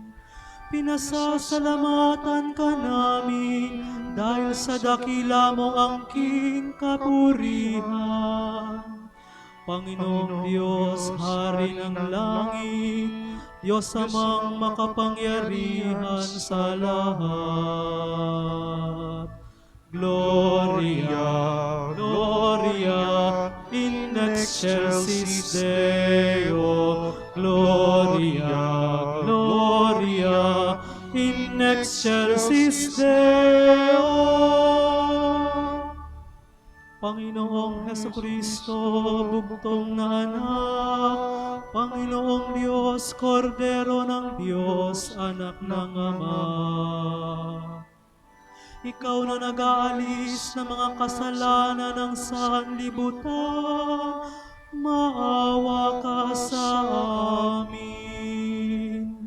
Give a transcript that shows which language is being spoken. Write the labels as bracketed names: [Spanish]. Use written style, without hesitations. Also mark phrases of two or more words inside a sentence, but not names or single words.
[Filipino] Pinasasalamatan ka namin, dahil sa dakila mong angking kapurihan. Panginoong Diyos, Hari ng langit, Diyos amang makapangyarihan sa lahat. [Latin] Gloria, Gloria, in excelsis Deo. Gloria, Gloria, in excelsis Deo. [Filipino] Panginoong Hesukristo, bugtong na anak, Panginoong Diyos, Kordero ng Diyos, anak ng Ama. Ikaw na nag-aalis ng mga kasalanan ng sanlibutan, maawa ka sa amin.